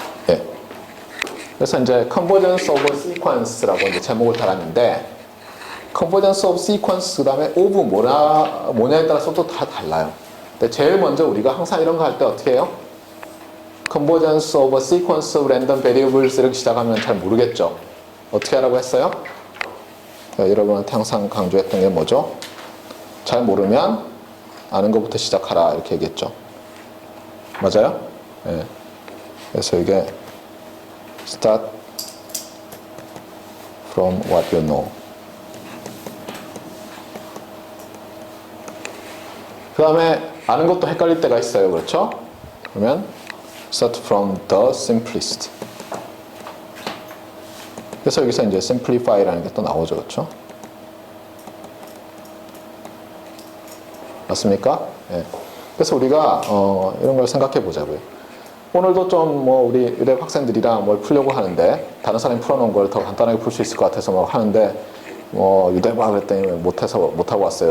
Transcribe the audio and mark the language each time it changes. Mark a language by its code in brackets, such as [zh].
[ko] 예. 그래서 이제 convergence of sequence라고 이제 제목을 달았는데 convergence of sequence 그다음에 of 뭐냐에 따라서 또 다 달라요. 근데 제일 먼저 우리가 항상 이런 거 할 때 어떻게 해요? [en] convergence of a sequence of random variables [ko] 이렇게 시작하면 잘 모르겠죠. 어떻게 하라고 했어요? 여러분한테 항상 강조했던 게 뭐죠? 잘 모르면 아는 것부터 시작하라 이렇게 얘기했죠. 맞아요? 네. 그래서 이게 [en] start from what you know. [ko] 그 다음에 아는 것도 헷갈릴 때가 있어요. 그렇죠? 그러면 [en] start from the simplest. [ko] 그래서 여기서 이제 simplify라는 게 또 나오죠, 그렇죠? 맞습니까? 예. 그래서 우리가 이런 걸 생각해 보자고요. 오늘도 좀 뭐 우리 의대 학생들이랑 뭘 풀려고 하는데 다른 사람이 풀어놓은 걸 더 간단하게 풀 수 있을 것 같아서 뭐 하는데 뭐 유도해봐 그랬더니 못하고 왔어요.